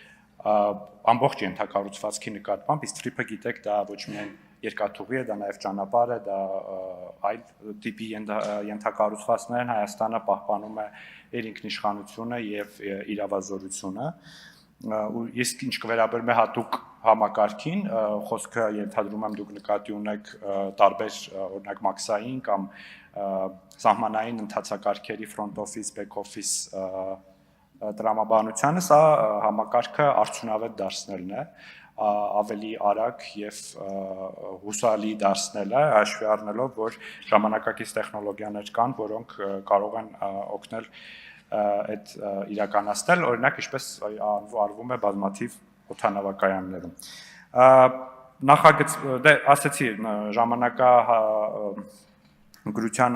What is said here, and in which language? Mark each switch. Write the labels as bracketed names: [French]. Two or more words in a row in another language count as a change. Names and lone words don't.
[Armenian] ամբողջ ենթակառուցվածքի նկատմամբ իսկ տրիպը գիտեք դա ոչ միայն երկաթուղի է, դա նաև ճանապարհ է, դա այլ տիպի ենթակառուցվածքներ են, Հայաստանը պահպանում է իր ինքնիշխանությունը եւ իրավազորությունը։ Իսկ ինչ կվերաբերում է հատուկ համակարգին, խոսքը ենթադրում եմ դուք նկատի ունեք տարբեր օրինակ մաքսային կամ սահմանային ընթացակարգերի [English] front office, back office [Armenian] տրամաբանությանը, սա համակարգը արդյունավետ դարձնելն է, ավելի արագ եւ հուսալի դարձնելը, հաշվի առնելով, որ ժամանակակից տեխնոլոգիաներ կան, որոնք կարող են օգնել այդ իրականացնել, օրինակ ինչպես արվում է բազմաթիվ օդանավակայաններում։ Նախագծի, դե ասեցի, ժամանակագրության